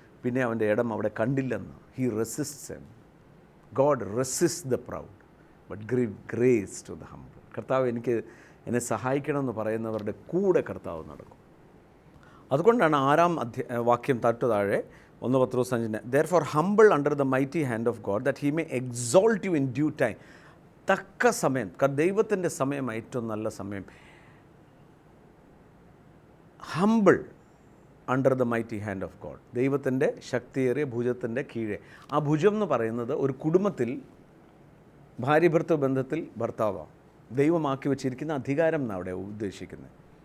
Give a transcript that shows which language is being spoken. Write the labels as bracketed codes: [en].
[ml] പിന്നെ അവൻ്റെ ഇടം അവിടെ കണ്ടില്ലെന്ന്. [en] He resists him. God resist the proud but give grace to the humble. [ml] കർത്താവ് എന്നെ സഹായിക്കണമെന്ന് പറയുന്നവരുടെ കൂടെ കർത്താവ് നടക്കും. അതുകൊണ്ടാണ് 6-ാം വാക്യം താഴെ 1 പത്രോസ് 5, [en] therefore humble under the mighty hand of God that he may exalt you in due time. [ml] തക്ക സമയം, ദൈവത്തിൻ്റെ സമയം ഏറ്റവും നല്ല സമയം. [en] humble under the mighty hand of God, [ml] ദൈവത്തിൻ്റെ ശക്തിയേറിയ ഭുജത്തിൻ്റെ കീഴെ. ആ ഭുജം എന്ന് പറയുന്നത് ഒരു കുടുംബത്തിൽ ഭാര്യ-ഭർത്തൃ ബന്ധത്തിൽ ഭർത്താവാണ് ദൈവമാക്കി വച്ചിരിക്കുന്ന അധികാരം എന്നാണ് അവിടെ ഉദ്ദേശിക്കുന്നത്.